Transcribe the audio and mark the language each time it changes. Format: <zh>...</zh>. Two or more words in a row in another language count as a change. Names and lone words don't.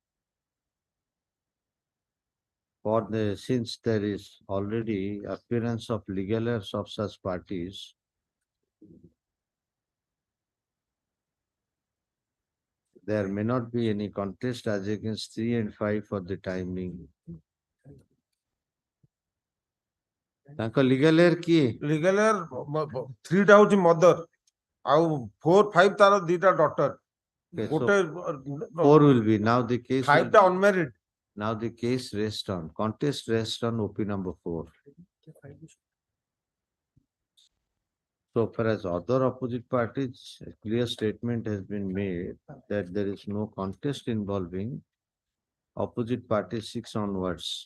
<en>For the, since there is already appearance of legal heirs of such parties, there may not be any contest as against 3 and 5 for the time being.</en> <or>ତାଙ୍କ</or> <en>legal heir</en> <or>କିଏ?</or> <en>Legal heir</en> <or>3 ଟା ହଉଛି mother ଆଉ 4, 5 ତାର ଦିଟା daughter.</or> <en>Okay, so</en> <or>ଗୋଟେ</or> <en>4 will be now the case.</en> <or>5 ଟା unmarried.</or> <en>Now the case rests on contest rests on OP number 4. So far as other opposite parties, a clear statement has been made that there is no contest involving opposite party 6 onwards.</en>